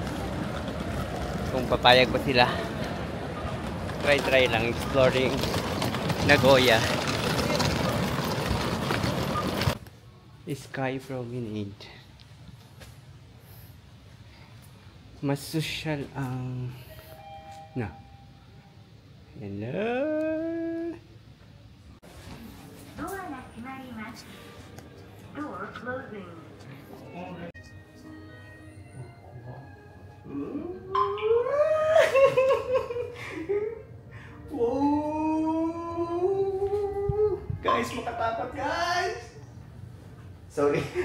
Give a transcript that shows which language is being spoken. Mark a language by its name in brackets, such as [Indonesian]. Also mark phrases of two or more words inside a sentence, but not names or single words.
[Filipino] Kung papayag pa sila. Try lang exploring Nagoya. Sky promenade. Mas social ang Hello. [Japanese] ドアが閉まります。 [English] Door closing. [Filipino] Guys, makatakot, guys. Sorry.